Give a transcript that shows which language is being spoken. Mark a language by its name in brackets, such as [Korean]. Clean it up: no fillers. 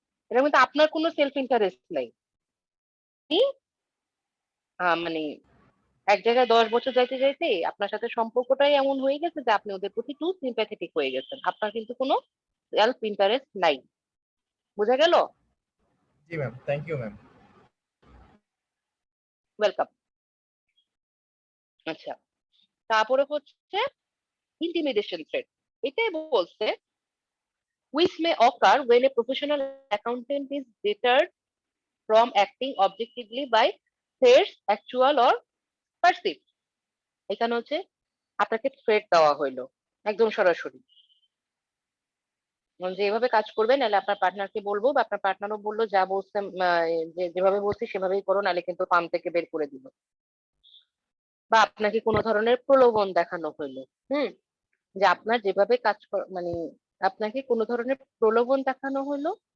[Bangla] এটার মধ্যে আপনার কোনো সেলফ ইন্টারেস্ট নাই, কি মানে এক জায়গায় 10 বছর যাইতে যাইতে আপনার সাথে সম্পর্কটাই এমন হয়ে গেছে যে আপনি ওদের প্রতি টু সিম্প্যাথেটিক হয়ে গেছেন, আপনার কিন্তু কোনো সেলফ ইন্টারেস্ট নাই। বুঝা গেল? [English] জি ma'am, thank you ma'am. Welcome. [Bangla] আচ্ছা, তারপরে হচ্ছে ইন্টিমিডেশন থ্রেট। এটাই বলছে [English] which may occur when a professional accountant is deterred from acting objectively by threats actual or perceived। [Bangla] এখানে হচ্ছে আপনাকে থ্রেট দেওয়া হইলো একদম সরাসরি, যে এভাবে কাজ করবেন নাহলে আপনার পার্টনারকে বলবো, বা আপনার পার্টনারও বললো যা বলছে যেভাবে বলছি সেভাবেই করো নাহলে কিন্তু ফার্ম থেকে বের করে দিব, বা আপনাকে কোনো ধরনের প্রলোভন দেখানো হইলো, যে আপনার যেভাবে কাজ মানে আপনাকে কোনো ধরনের প্রলোভন দেখানো হলো,